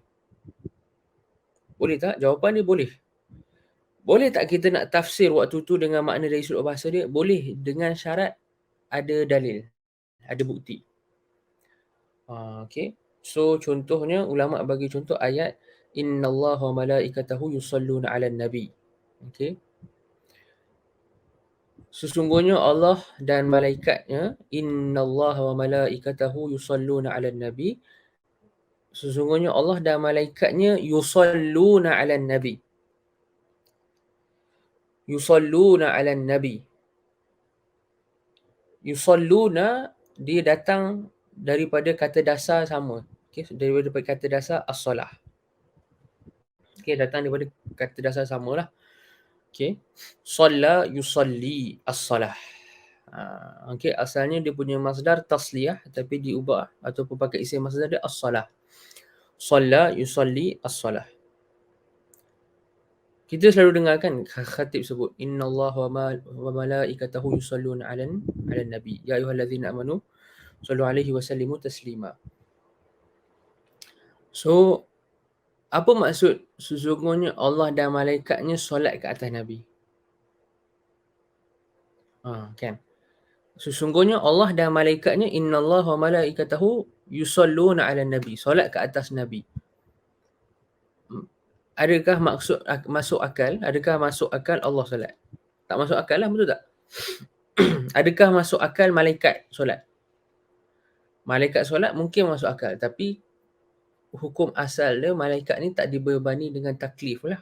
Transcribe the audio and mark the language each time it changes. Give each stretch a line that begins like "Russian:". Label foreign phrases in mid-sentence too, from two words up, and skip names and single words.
Malay: Boleh tak? Jawapan dia boleh. Boleh tak kita nak tafsir waktu tu dengan makna dari sudut bahasa dia? Boleh, dengan syarat ada dalil, ada bukti. Okey. So contohnya ulama bagi contoh ayat
Arabic: إن الله وملائكته يصلون على النبي.
Malay: Okey. Sesungguhnya Allah dan malaikatnya,
Arabic: إن الله وملائكته يصلون على النبي.
Malay: Sesungguhnya Allah dan malaikatnya
Arabic: يصلون على النبي. يصلون على النبي.
Malay: Yusalluna dia datang daripada kata dasar sama. Okey, daripada kata dasar as-solah. Okey, datang daripada kata dasar samalah. Okey.
Arabic: صلى يصلي الصلاة.
Malay: Okey, asalnya dia punya masdar tasliyah tapi diubah ataupun pakai isim masdar dia as-salah.
Arabic: صلى، يصلي,
Malay: as-salah. Kita selalu dengar kan khatib sebut
Arabic: إن الله وملائكته يصلون على النبي. يا أيها الذين آمنوا صلوا عليه وسلموا تسليما.
Malay: So, apa maksud sesungguhnya Allah dan malaikatnya solat ke atas Nabi? Kan. Sesungguhnya Allah dan malaikatnya
Arabic: إن الله وملائكته يصلون على النبي.
Malay: Solat ke atas Nabi. Adakah maksud masuk akal? Adakah masuk akal Allah solat? Tak masuk akal lah, betul tak? Adakah masuk akal malaikat solat? Malaikat solat mungkin masuk akal, tapi hukum asal dia malaikat ni tak dibebani dengan taklif lah.